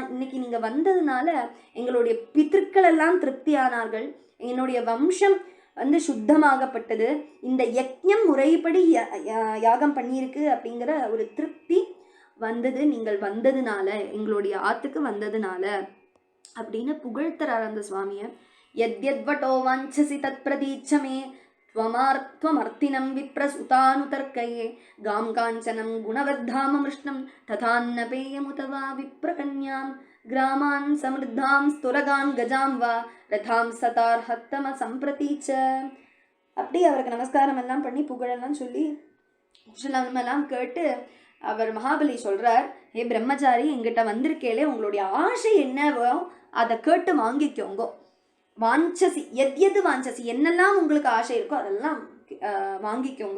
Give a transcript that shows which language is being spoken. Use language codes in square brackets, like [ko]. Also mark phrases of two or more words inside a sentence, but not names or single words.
[ta] இன்னைக்கு நீங்கள் வந்ததுனால எங்களுடைய பித்திருக்கள் எல்லாம் திருப்தியானார்கள், என்னுடைய வம்சம் சுத்தமாகப்பட்டது, இந்த யக்ஞம் முறைப்படி யாகம் பண்ணியிருக்கு அப்படிங்கிற ஒரு திருப்தி வந்தது நீங்கள் வந்ததுனால, எங்களுடைய ஆத்துக்கு வந்ததுனால அப்படின்னு புகழ்த்தரார் அந்த சுவாமியை. [sa] यद्यद्वटो वाञ्छसि तत् प्रतीच्छमे त्वमर्तिनं विप्रसुतानुतर्कये गां काञ्चनं गुणवद्धाम मिष्णं तथान्नपेयमुत वा विप्रकन्यां ग्रामान् समृद्धां स्तुरगान् गजां वा रथां सतार्हत्तम सम्प्रति च. [ta] அப்படி அவருக்கு நமஸ்காரம் எல்லாம் பண்ணி புகழெல்லாம் சொல்லி குஷலமெல்லாம் கேட்டு அவர் மகாபலி சொல்றார், ஏ பிரம்மச்சாரி, எங்கிட்ட வந்திருக்கேலே உங்களுடைய ஆசை என்னவோ அதை கேட்டு வாங்கிக்கோங்க. வாஞ்சசி எது வாஞ்சசி, என்னெல்லாம் உங்களுக்கு ஆசை இருக்கோ அதெல்லாம் வாங்கிக்கோங்க.